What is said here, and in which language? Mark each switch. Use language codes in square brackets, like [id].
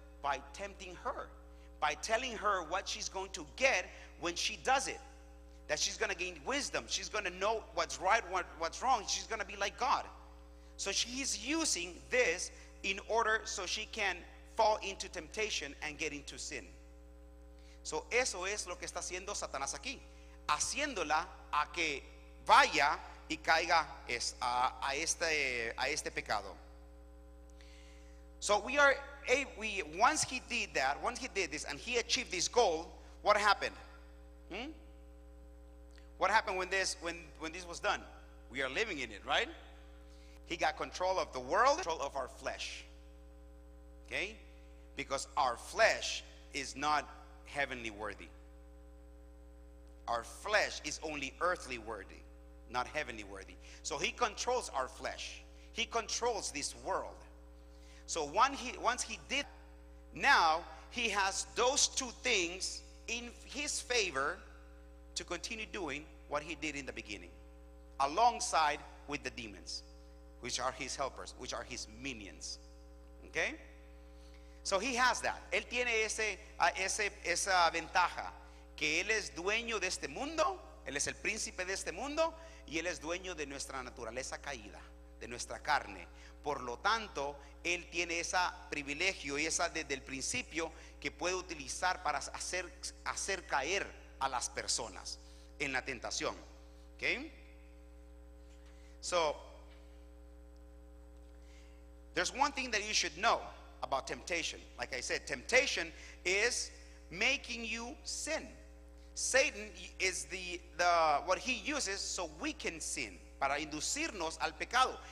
[en] By tempting her, by telling her what she's going to get when she does it. That she's going to gain wisdom. She's going to know what's right, what's wrong. She's going to be like God. So she's using this in order so she can fall into temptation and get into sin. [es] So eso es lo que está haciendo Satanás aquí, haciéndola a que vaya y caiga a este pecado. [en] So once he did this and he achieved this goal, what happened? What happened when this was done? We are living in it, right? He got control of the world, control of our flesh. Okay? Because our flesh is not heavenly worthy. Our flesh is only earthly worthy, not heavenly worthy. So he controls our flesh. He controls this world. So once he did, now he has those two things in his favor to continue doing what he did in the beginning, alongside with the demons, which are his helpers, which are his minions. Okay? So he has that. [es] Él tiene esa ventaja, que él es dueño de este mundo, él es el príncipe de este mundo, y él es dueño de nuestra naturaleza caída, de nuestra carne. Por lo tanto, él tiene ese privilegio y esa desde el principio que puede utilizar para hacer caer a las personas en la tentación. [en] Okay? So, there's one thing that you should know about temptation. Like I said, temptation is making you sin. Satan is the what he uses so we can sin, [es] para inducirnos al pecado.